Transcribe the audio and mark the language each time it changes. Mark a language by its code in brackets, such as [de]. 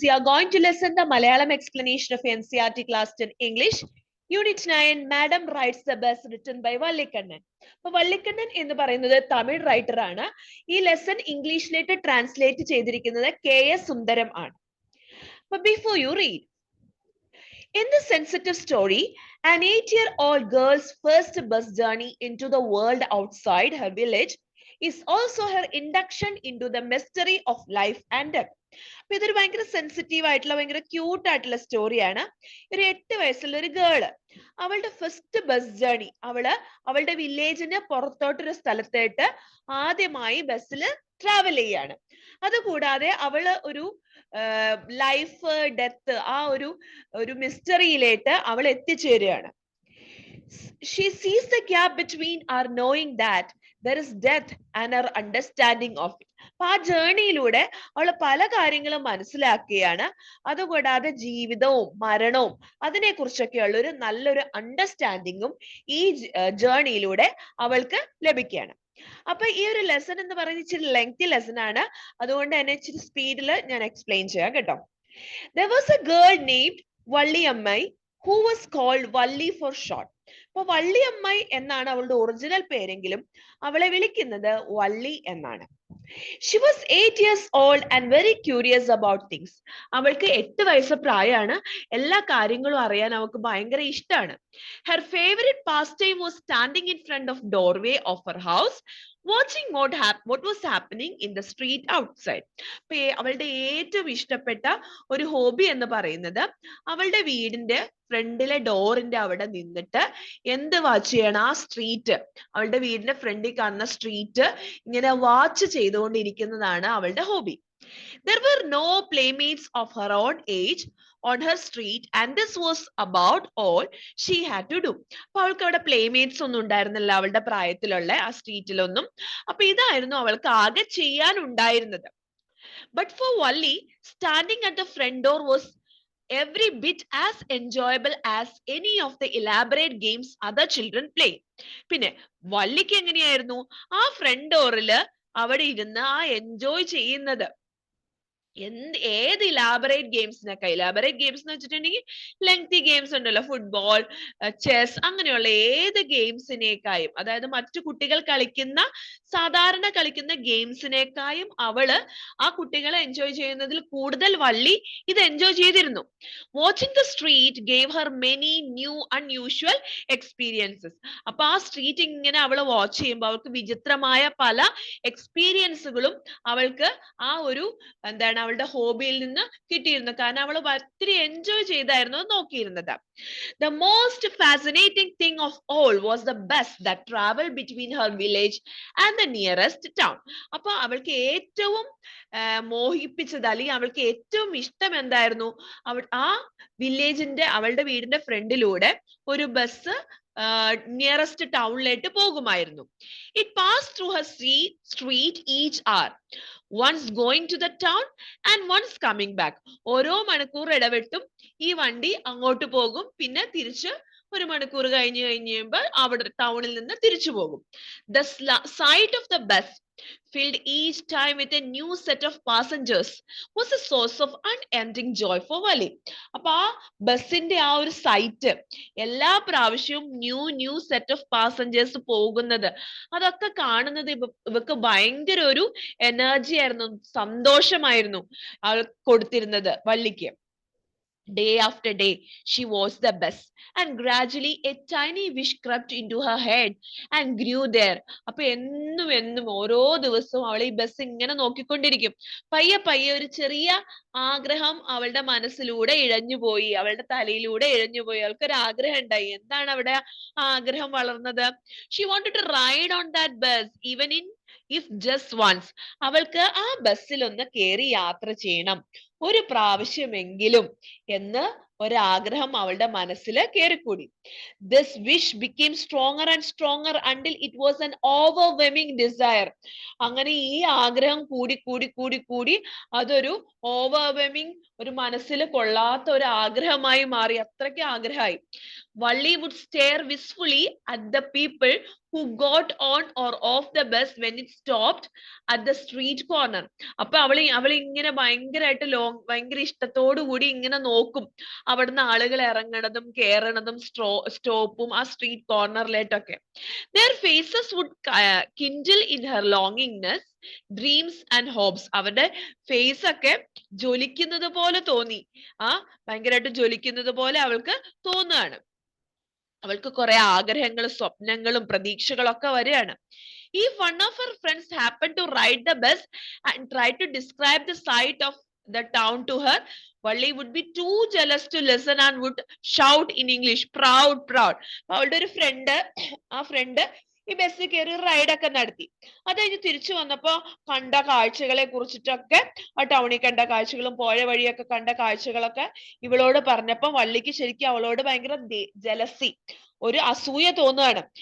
[en] We are going to listen the Malayalam explanation of NCERT class 10 English. Unit 9, Madam Rides the Bus, written by Vallikannan. [ml] അപ്പോൾ വള്ളിക്കണ്ണൻ എന്ന് പറയുന്നത് Tamil writer ആണ്. ഈ lesson ഇംഗ്ലീഷിലേക്ക് translate ചെയ്തിരിക്കുന്നത് KS സുന്ദരം ആണ്. [en] But before you read, in this sensitive story, an 8-year-old girl's first bus journey into the world outside her village is also her induction into the mystery of life and death. [ml] അപ്പൊ ഇതൊരു ഭയങ്കര sensitive ആയിട്ടുള്ള ഭയങ്കര cute ആയിട്ടുള്ള സ്റ്റോറിയാണ്. ഒരു 8 വയസ്സുള്ള ഒരു ഗേള്, അവളുടെ ഫസ്റ്റ് ബസ് ജേർണി, അവളുടെ വില്ലേജിന് പുറത്തോട്ടൊരു സ്ഥലത്തേട്ട് ആദ്യമായി ബസ്സിൽ ട്രാവൽ ചെയ്യാണ്. അതുകൂടാതെ അവള് ഒരു ലൈഫ് ഡെത്ത് ആ ഒരു മിസ്റ്ററിയിലേക്ക് അവൾ എത്തിച്ചേരുകയാണ്. [en] She sees the gap between our knowing that there is death and our understanding of it. [ml] അപ്പൊ ആ ജേർണിയിലൂടെ അവൾ പല കാര്യങ്ങളും മനസ്സിലാക്കുകയാണ്. അതുകൂടാതെ ജീവിതവും മരണവും അതിനെ കുറിച്ചൊക്കെയുള്ള ഒരു നല്ലൊരു അണ്ടർസ്റ്റാൻഡിങ്ങും ഈ ജേർണിയിലൂടെ അവൾക്ക് ലഭിക്കുകയാണ്. അപ്പൊ ഈ ഒരു ലെസൺ എന്ന് പറയുന്നത് ഇച്ചിരി ലെങ്തി ലെസൺ ആണ്, അതുകൊണ്ട് തന്നെ ഇച്ചിരി സ്പീഡിൽ ഞാൻ എക്സ്പ്ലെയിൻ ചെയ്യാം കേട്ടോ. [en] There was a girl named Valliammai who was called Valli for short. [ml] അപ്പൊ വള്ളിയമ്മൈ എന്നാണ് അവളുടെ ഒറിജിനൽ പേരെങ്കിലും അവളെ വിളിക്കുന്നത് വള്ളി എന്നാണ്. [en] She was 8 years old and very curious about things. [ml] അവൾക്ക് 8 വയസ്സ് പ്രായമാണ്. എല്ലാ കാര്യങ്ങളും അറിയാൻ അവൾക്ക് ഭയങ്കര ഇഷ്ടമാണ്. [en] Her favorite pastime was standing in front of doorway of her house watching what was happening in the street outside. [ml] അപ്പൊ അവളുടെ ഏറ്റവും ഇഷ്ടപ്പെട്ട ഒരു ഹോബി എന്ന് പറയുന്നത് അവളുടെ വീടിന്റെ ഫ്രണ്ടിലെ ഡോറിന്റെ അവിടെ നിന്നിട്ട് എന്ത് വാച്ച് ചെയ്യണം, ആ സ്ട്രീറ്റ്, അവളുടെ വീടിന്റെ ഫ്രണ്ടിൽ കാണുന്ന സ്ട്രീറ്റ് ഇങ്ങനെ വാച്ച് ചെയ്തുകൊണ്ടിരിക്കുന്നതാണ് അവളുടെ hobby. [en] There were no playmates of her own age on her street and this was about all she had to do. [ml] അപ്പൊ അവൾക്ക് അവിടെ പ്ലേമേറ്റ്സ് ഒന്നും ഉണ്ടായിരുന്നില്ല അവളുടെ പ്രായത്തിലുള്ള ആ സ്ട്രീറ്റിലൊന്നും. അപ്പൊ ഇതായിരുന്നു അവൾക്ക് ആകെ ചെയ്യാൻ ഉണ്ടായിരുന്നത്. [en] But for Valli, standing at the front door was every bit as enjoyable as any of the elaborate games other children play. [ml] പിന്നെ വള്ളിക്ക് എങ്ങനെയായിരുന്നു ആ ഫ്രണ്ട് ഡോറില് അവിടെ ഇരുന്ന് ആ എൻജോയ് ചെയ്യുന്നത് ഏത് ഇലാബറേറ്റ് ഗെയിംസിനൊക്കെ. ഇലാബറേറ്റ് ഗെയിംസ് എന്ന് വെച്ചിട്ടുണ്ടെങ്കിൽ ലെങ്തി ഗെയിംസ് ഉണ്ടല്ലോ, ഫുട്ബോൾ, ചെസ്, അങ്ങനെയുള്ള ഏത് ഗെയിംസിനേക്കായും, അതായത് മറ്റു കുട്ടികൾ സാധാരണ കളിക്കുന്ന ഗെയിംസിനേക്കായും അവള് ആ കുട്ടികളെ എൻജോയ് ചെയ്യുന്നതിൽ കൂടുതൽ വള്ളി ഇത് എൻജോയ് ചെയ്തിരുന്നു. [en] Watching the street gave her many new unusual experiences. [ml] അപ്പൊ ആ സ്ട്രീറ്റ് ഇങ്ങനെ അവള് വാച്ച് ചെയ്യുമ്പോൾ അവൾക്ക് വിചിത്രമായ പല എക്സ്പീരിയൻസുകളും അവൾക്ക് ആ ഒരു എന്താണ് അവളുടെ ഹോബിയിൽ നിന്ന് കിട്ടിയിരുന്നു. കാരണം അവൾ ഒത്തിരി എൻജോയ് ചെയ്തായിരുന്നു നോക്കിയിരുന്നത്. [en] The most fascinating thing of all was the bus that traveled between her village and the nearest town. [ml] അപ്പൊ അവൾക്ക് ഏറ്റവും മോഹിപ്പിച്ചത് അല്ലെങ്കിൽ അവൾക്ക് ഏറ്റവും ഇഷ്ടം എന്തായിരുന്നു, ആ വില്ലേജിന്റെ അവളുടെ വീടിന്റെ ഫ്രണ്ടിലൂടെ ഒരു ബസ് നിയറസ്റ്റ് ടൗണിലേക്ക് പോകുമായിരുന്നു. [en] It passed through her street each hour, once going to the town and once coming back. [ml] ഓരോ മണിക്കൂർ ഇടവിട്ടും ഈ വണ്ടി അങ്ങോട്ട് പോകും, പിന്നെ തിരിച്ച് ഒരു മണിക്കൂർ കഴിയുമ്പോൾ അവിടെ ടൗണിൽ നിന്ന് തിരിച്ചു പോകും. [en] The sight of the bus filled each time with a new set of passengers was a source of unending joy for Valli. [ml] അപ്പൊ ആ ബസിന്റെ ആ ഒരു സൈറ്റ് എല്ലാ പ്രാവശ്യവും ന്യൂ സെറ്റ് ഓഫ് പാസഞ്ചേഴ്സ് പോകുന്നത് അതൊക്കെ കാണുന്നത് ഇവക്ക് ഭയങ്കര ഒരു എനർജി ആയിരുന്നു, സന്തോഷമായിരുന്നു അവൾ കൊടുത്തിരുന്നത് വള്ളിക്ക്. [en] Day after day, she watched the bus and gradually a tiny wish crept into her head and grew there. [ml] അപ്പൊ എന്നും ഓരോ ദിവസവും അവൾ ഈ ബസ് ഇങ്ങനെ നോക്കിക്കൊണ്ടിരിക്കും. പയ്യെ ഒരു ചെറിയ ആഗ്രഹം അവളുടെ മനസ്സിലൂടെ ഇഴഞ്ഞുപോയി, അവളുടെ തലയിലൂടെ ഇഴഞ്ഞുപോയി. അവൾക്കൊരു ആഗ്രഹം ഉണ്ടായി. എന്താണ് അവിടെ ആഗ്രഹം വളർന്നത്? [en] She wanted to ride on that bus even if just once. [ml] അവൾക്ക് ആ ബസ്സിൽ ഒന്ന് കേറി യാത്ര ചെയ്യണം ഒരു പ്രാവശ്യമെങ്കിലും എന്ന് ഒരാഗ്രഹം അവളുടെ മനസ്സിൽ കയറിക്കൂടി. [en] This wish became stronger and stronger until it was an overwhelming desire. [ml] അങ്ങനെ ഈ ആഗ്രഹം കൂടി കൂടി കൂടി കൂടി അതൊരു ഓവർവെമിങ്, ഒരു മനസ്സിൽ കൊള്ളാത്ത ഒരു ആഗ്രഹമായി മാറി. അത്രയ്ക്ക് ആഗ്രഹമായി. [en] Valli would stare wistfully at the people who got on or off the bus when it stopped at the street corner. [ml] അപ്പൊ അവൾ ഇങ്ങനെ ഭയങ്കര ഇഷ്ടത്തോടു കൂടി ഇങ്ങനെ നോക്കും അവിടുന്ന് ആളുകൾ ഇറങ്ങണതും കേറണതും സ്റ്റോപ്പും ആ street കോർണറിലേട്ടൊക്കെ. [en] Their faces would kindle in her longingness, dreams and hopes. [ml] അവരുടെ ഫേസ് ഒക്കെ ജ്വലിക്കുന്നത് പോലെ തോന്നി. ഭയങ്കരമായിട്ട് ജ്വലിക്കുന്നത് പോലെ അവൾക്ക് തോന്നുകയാണ്. അവൾക്ക് കുറെ ആഗ്രഹങ്ങളും സ്വപ്നങ്ങളും പ്രതീക്ഷകളൊക്കെ വരികയാണ്. [en] If one of her friends happened to ride the bus and try to describe the sight of the town to her, Valli would be too jealous to listen and would shout in English, proud, proud. [ml] അവളുടെ ഒരു front ഈ ബസ്സിൽ കയറി റൈഡൊക്കെ നടത്തി. അത് കഴിഞ്ഞ് തിരിച്ചു വന്നപ്പോ കണ്ട കാഴ്ചകളെ കുറിച്ചിട്ടൊക്കെ, ആ ടൗണിൽ കണ്ട കാഴ്ചകളും പോയ വഴിയൊക്കെ കണ്ട കാഴ്ചകളൊക്കെ ഇവളോട് പറഞ്ഞപ്പോ വള്ളിക്ക് ശരിക്കും അവളോട് ഭയങ്കര ജലസി, ഒരു അസൂയ തോന്നുകയാണ്.